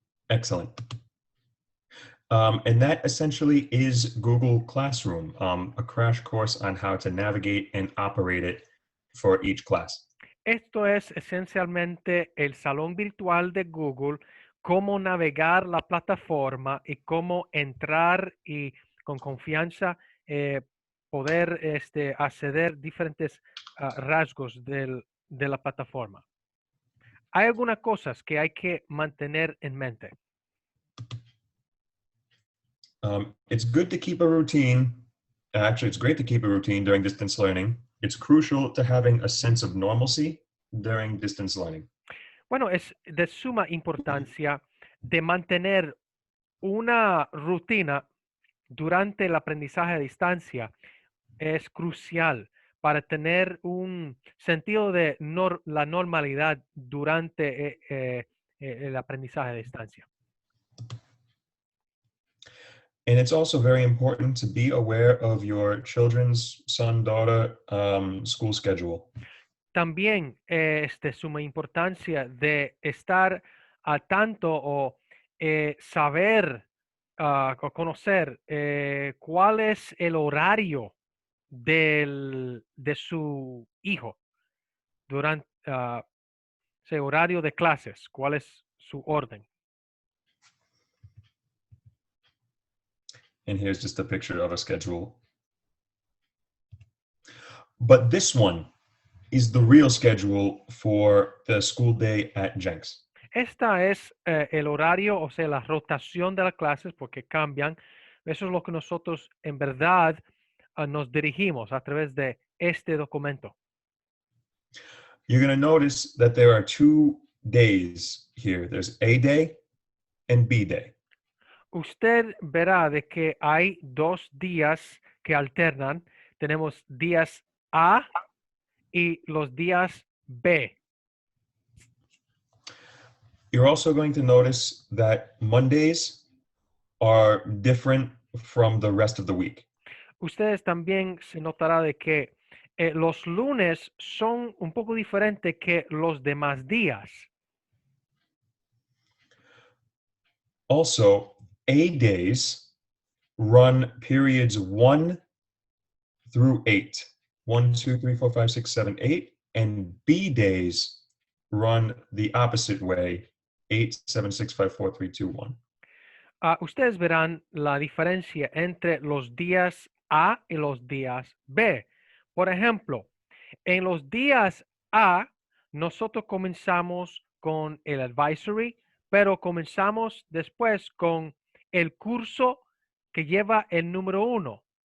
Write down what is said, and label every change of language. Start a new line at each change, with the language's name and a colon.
English: Excellent. And that essentially is Google Classroom, a crash course on how to navigate and operate it for each class.
Spanish: Esto es esencialmente el salón virtual de Google, cómo navegar la plataforma y cómo entrar y con confianza poder acceder diferentes rasgos de la plataforma. Hay algunas cosas que hay que mantener en mente.
English: It's good to keep a routine. Actually, it's great to keep a routine during distance learning. It's crucial to having a sense of normalcy during distance learning.
Spanish: Bueno, es de suma importancia de mantener una rutina durante el aprendizaje a distancia. Es crucial para tener un sentido de la normalidad durante el aprendizaje a distancia.
English: And it's also very important to be aware of your children's son, daughter, school schedule.
Spanish: También es de suma importancia de estar al tanto o saber o conocer cuál es el horario de su hijo durante ese horario de clases, cuál es su orden.
English: And here's just a picture of a schedule. But this one is the real schedule for the school day at Jenks.
Spanish: Esta es el horario, o sea, la rotación de las clases, porque cambian. Eso es lo que nosotros en verdad nos dirigimos a través de este documento.
English: You're going to notice that there are 2 days here. There's A day and B day.
Spanish: Usted verá de que hay 2 días que alternan. Tenemos días A y los días B.
English: You're also going to notice that Mondays are different from the rest of the week.
Spanish: Ustedes también se notará de que los lunes son un poco diferentes que los demás días.
English: Also, A days run periods 1 through 8. 1, 2, 3, 4, 5, 6, 7, 8. And B days run the opposite way. 8, 7, 6, 5, 4, 3, 2, 1.
Spanish: Ustedes verán la diferencia entre los días A y los días B. Por ejemplo, en los días A, nosotros comenzamos con el advisory, pero comenzamos después con el curso que lleva el número 1.